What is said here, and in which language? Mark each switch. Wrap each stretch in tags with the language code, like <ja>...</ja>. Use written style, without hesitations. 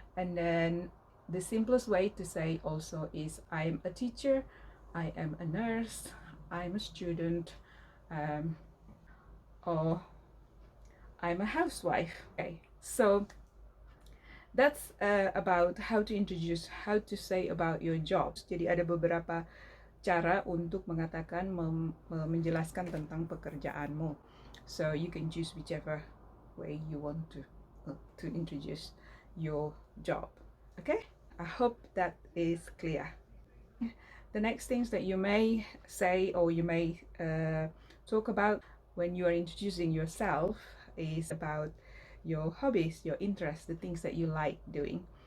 <en>And then the simplest way to say also is I'm a teacher, I am a nurse, I'm a student, or I'm a housewife. Okay, so that's about how to introduce, how to say about your jobs.</en> <id>Jadi ada beberapa cara untuk mengatakan, menjelaskan tentang pekerjaanmu.</id> <en>So you can choose whichever way you want to introduce your job. Okay, I hope that is clear. The next things that you may say or you may talk about when you are introducing yourself is about your hobbies, your interests, the things that you like doing.</en>